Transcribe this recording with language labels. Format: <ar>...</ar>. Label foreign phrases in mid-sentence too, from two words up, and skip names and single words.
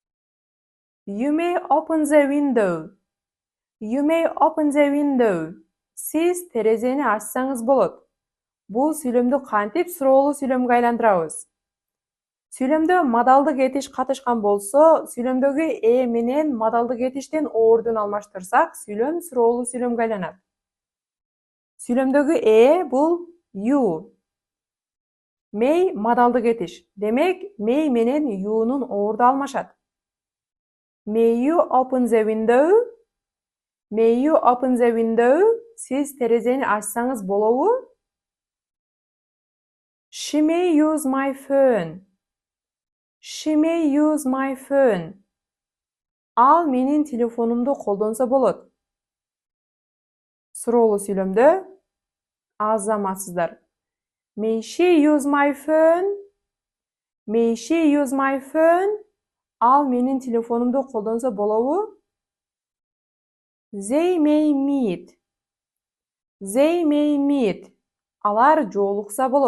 <en>You may open the window. You may open the window.</en> <ky>Сиз терезени ачсаңыз болот. Бул сүйлөмдү кантип суроолуу сүйлөмгө айландырабыз? Сүйлөмдө модалдык этиш катышкан болсо, сүйлөмдөгү менен модалдык этиштин ордун алмаштырсак, сүйлөм суроолуу сүйлөмгө айланат. Сүйлөмдөгү бул you. May модалдык этиш. Демек, may менен you'нун орду алмашат.</ky> <en>May you open the window? May you open the window?</en> <ky>Siz терезени ачсаңыз болобу?</ky> <en>She may use my phone. She may use my phone.</en> <ky>Ал менин телефонумду колдонсо болот. Суроолуу сүйлөмдө азаматсыздар.</ky> <en>May she use my phone? May she use my phone?</en> <ky>Ал менин телефонумду колдонсо болобу?</ky> <en>They may meet. They may meet.</en> <ky>Алар жолукса болот.</ky>